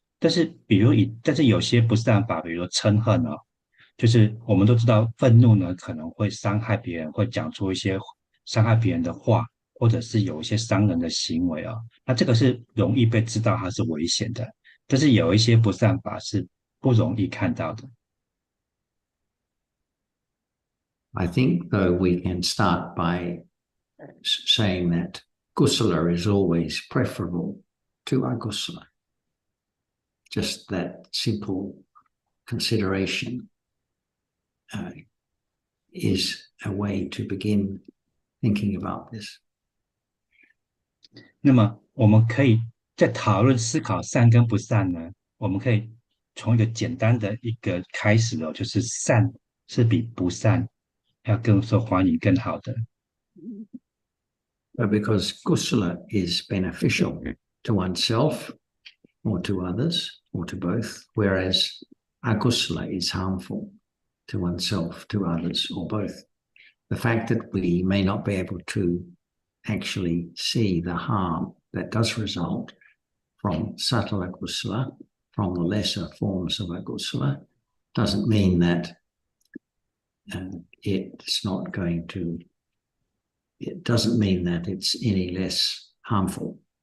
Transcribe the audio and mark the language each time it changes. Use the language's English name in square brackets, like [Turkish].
[Chinese] 但是但是有些不善法，比如说嗔恨哦，就是我们都知道愤怒呢可能会伤害别人，会讲出一些伤害别人的话，或者是有一些伤人的行为哦。那这个是容易被知道它是危险的，但是有一些不善法是不容易看到的。 [English] I think, though, we can start by saying that kusala is always preferable to akusala. just that simple consideration is a way to begin thinking about this. [Chinese] 那么我们可以在讨论思考善跟不善呢，我们可以从一个简单的一个开始哦，就是善是比不善要更受欢迎、更好的。 [English] But because kusala is beneficial to oneself or to others or to both, whereas akusala is harmful to oneself, to others, or both. The fact that we may not be able to actually see the harm that does result from subtle akusala, from the lesser forms of akusala, doesn't mean that it's not going to, it doesn't mean that it's any less harmful.